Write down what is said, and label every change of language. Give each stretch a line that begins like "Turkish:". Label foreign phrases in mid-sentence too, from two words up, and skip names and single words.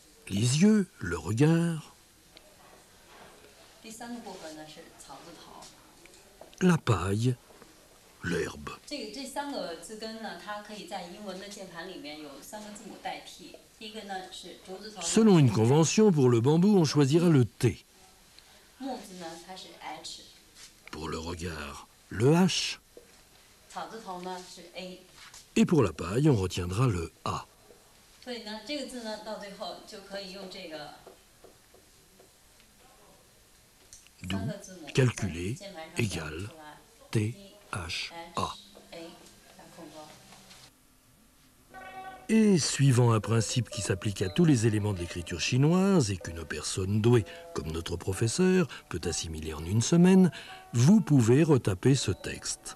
French: Les yeux, le regard,
Chinese: 第三个部分呢是草字头。
French: la paille, l'herbe.
Chinese: 这三个字根呢，它可以在英文的键盘里面有三个字母代替。第一个呢是竹字头。
French: Selon une convention, pour le bambou, on choisira le T.
Chinese: 木字呢，它是 H。
French: Pour le regard, le H.
Chinese: 草字头呢是 A。
French: Et pour la paille, on retiendra le A.
Chinese: 所以呢，这个字呢，到最后就可以用这个
French: D'où calculer égale T, H, A. Et suivant un principe qui s'applique à tous les éléments de l'écriture chinoise et qu'une personne douée, comme notre professeur, peut assimiler en une semaine, vous pouvez retaper ce texte.